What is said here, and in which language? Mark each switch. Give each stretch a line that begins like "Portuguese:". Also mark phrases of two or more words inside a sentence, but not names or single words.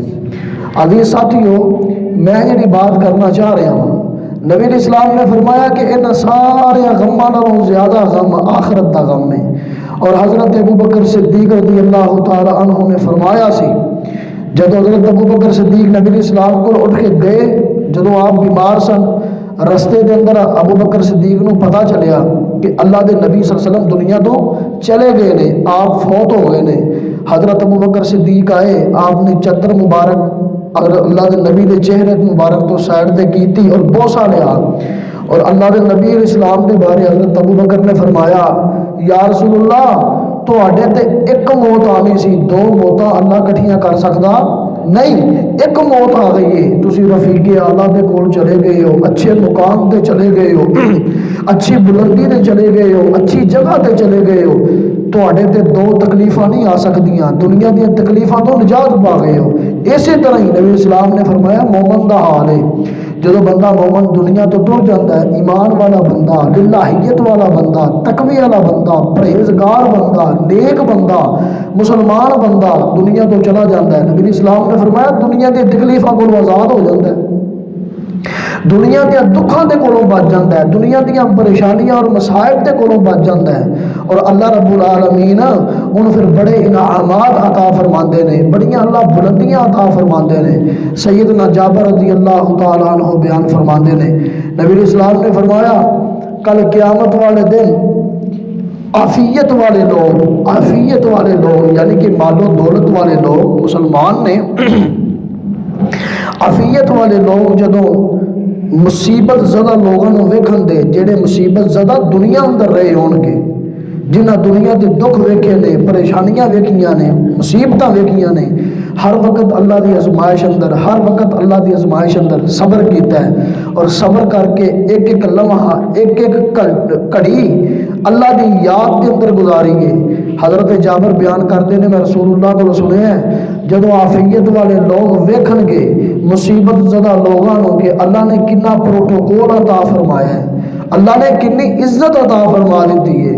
Punjabi: عزیز ساتھیو، میں جڑی بات کرنا چاہ رہا ہوں، نبی علیہ السلام نے فرمایا کہ ان سارے غماں نالوں زیادہ غم آخرت دا غم ہے، اور حضرت ابوبکر صدیق رضی اللہ تعالی عنہ نے فرمایا سی جب حضرت ابوبکر صدیق نبی علیہ السلام کو اٹھ کے گئے، جدوں آپ بیمار سن، رستے دے اندر ابوبکر صدیق نو پتہ چلیا کہ اللہ دے نبی صلی اللہ علیہ وسلم دنیا تو چلے گئے نے، آپ فوت ہو گئے نے۔ حضرت ابوبکر صدیق آئے، آپ نے چادر مبارک اگر اللہ دے نبی دے چہرے مبارک تو سائڈ دے کیتی اور بوسا لیا، اور اللہ دے نبی علیہ السلام دے بارے حضرت ابو بکر نے فرمایا یا رسول اللہ تواڈے تے ایک موت آنی سی، دو موتاں اللہ کٹھیاں کر سکدا نہیں، ایک موت آ گئی ہے، تسی رفیق اعلیٰ دے کول چلے گئے ہو، اچھے مقام تے چلے گئے ہو، اچھی بلندی تے چلے گئے ہو، اچھی جگہ تے چلے گئے ہو، تواڈے تے دو تکلیفاں نہیں آ سکدیاں، دنیا دی تکلیفاں تو نجات پا گئے ہو۔ اسی طرح ہی نبی اسلام نے فرمایا مومن دا حال ہے، جدو بندہ مومن دنیا تو ٹر جاتا ہے، ایمان والا بندہ، للہیت والا بندہ، تقوی والا بندہ، پرہیزگار بندہ، نیک بندہ، مسلمان بندہ دنیا تو چلا جاتا ہے، نبی اسلام نے فرمایا دنیا کی تکلیفاں کو آزاد ہو جاتا ہے، دنیا کے دکھاں دے کولوں بچ جاتا ہے، دنیا دیا پریشانیاں اور مصائب دے کولوں بچ جاتا ہے، اور اللہ رب العالمین انہوں پھر بڑے انعامات عطا فرماندے نے، بڑیاں اللہ بلندیاں عطا فرماندے نے۔ سیدنا جابر رضی اللہ تعالیٰ عنہ بیان فرماندے نے، نبی اسلام نے فرمایا کل قیامت والے دن عافیت والے لوگ یعنی کہ مال و دولت والے لوگ مسلمان نے، عافیت والے لوگ جدوں مصیبت زدہ لوگوں ویکھن دے، جڑے مصیبت زدہ دنیا اندر رہے ہون گے، جنہ دنیا کے دکھ ویکھے نے، پریشانیاں ویکھیاں نے، مصیبتاں ویکھیاں نے، ہر وقت اللہ دی آزمائش اندر، ہر وقت اللہ دی آزمائش اندر صبر کیتا ہے، اور صبر کر کے ایک ایک لمحہ، ایک ایک گھڑی اللہ دی یاد کے اندر گزاری ہے۔ حضرت جابر بیان کرتے ہیں میں رسول اللہ کو سنے ہیں جدو عافیت والے لوگ ویکھن گے مصیبت زدہ لوگوں کے اللہ نے کنا پروٹوکول عطا فرمایا ہے، اللہ نے کنی عزت عطا فرما دیتی ہے۔